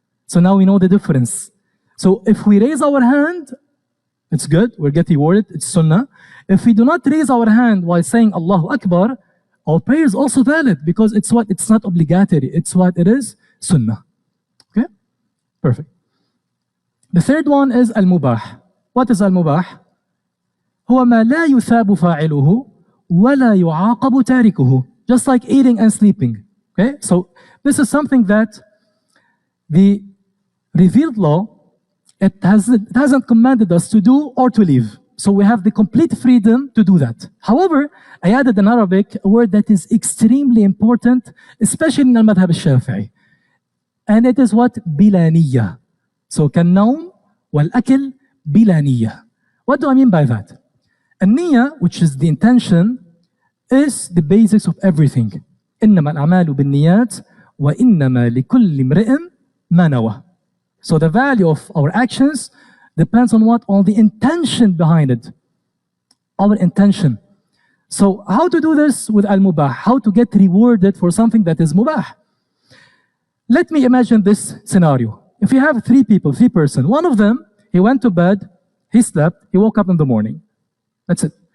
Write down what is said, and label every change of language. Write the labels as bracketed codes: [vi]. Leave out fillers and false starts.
[en] So now we know the difference. So if we raise our hand, it's good, we'll get rewarded, it's sunnah. If we do not raise our hand while saying Allahu Akbar, our prayer is also valid because it's what? It's not obligatory, it's what it is? Sunnah. Okay? Perfect. The third one is al-mubah. What is al-mubah? [ar] هو ما لا يثاب فاعله ولا يعاقب تاركه. [en] Just like eating and sleeping. Okay? So this is something that the revealed law, it hasn't commanded us to do or to leave. So we have the complete freedom to do that. However, I added in Arabic a word that is extremely important, especially in al-madhab al-shafi'i. And it is what? Bila niyya. So [ar] كالنوم والأكل بلا نية. [en] What do I mean by that? النية, which is the intention, is the basics of everything. [ar] إنما الأعمال بالنيات وإنما لكل امرئ ما نوى. [en] So the value of our actions depends on what? On the intention behind it. Our intention. So how to do this with al-mubah? How to get rewarded for something that is mubah? Let me imagine this scenario. If you have three persons, one of them, he went to bed, he slept, he woke up in the morning. That's it.